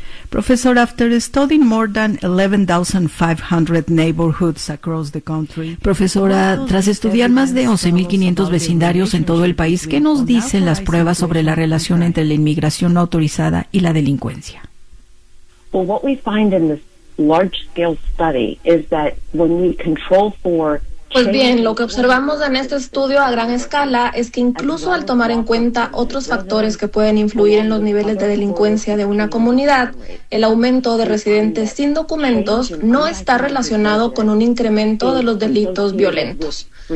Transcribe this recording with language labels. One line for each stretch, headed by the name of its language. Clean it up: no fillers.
English: Professor, after studying more than 11,500 neighborhoods across the country,
Spanish: profesora, tras estudiar más de 11,500 vecindarios en todo el país, ¿qué nos dicen las pruebas sobre la relación entre la inmigración no autorizada y la delincuencia?
English: Well, what we find in this large-scale study is that when we control for...
Spanish: Pues bien, lo que observamos en este estudio a gran escala es que incluso al tomar en cuenta otros factores que pueden influir en los niveles de delincuencia de una comunidad, el aumento de residentes sin documentos no está relacionado con un incremento de los delitos violentos.